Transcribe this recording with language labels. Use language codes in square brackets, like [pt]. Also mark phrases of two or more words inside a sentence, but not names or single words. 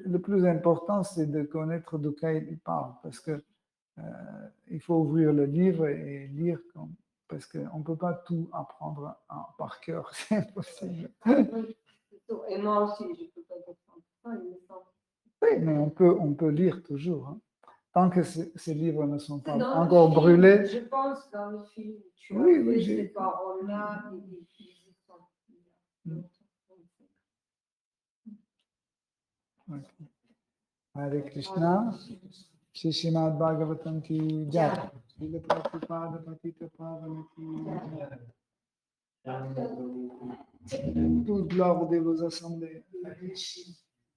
[fr] le plus important, c'est de connaître de quoi il parle, parce que il faut ouvrir le livre et lire, parce qu'on ne peut pas tout apprendre par cœur, c'est impossible. Et moi aussi, je ne peux pas comprendre ça, il me semble. Oui, mais on peut lire toujours. Hein. Tant que ces livres ne sont pas Dans le encore film, brûlés. Je pense dans le film, tu Oui, as oui, fait j'ai ces vu. paroles-là, ils y sont. Ok. [sa] Hare Krishna, Shri Srimad Bhagavatam [hi] ki jai, [sa] Srila Prabhupada Patita Pavana [hi] ki jai. [fr] Toute gloire aux dévots assemblés.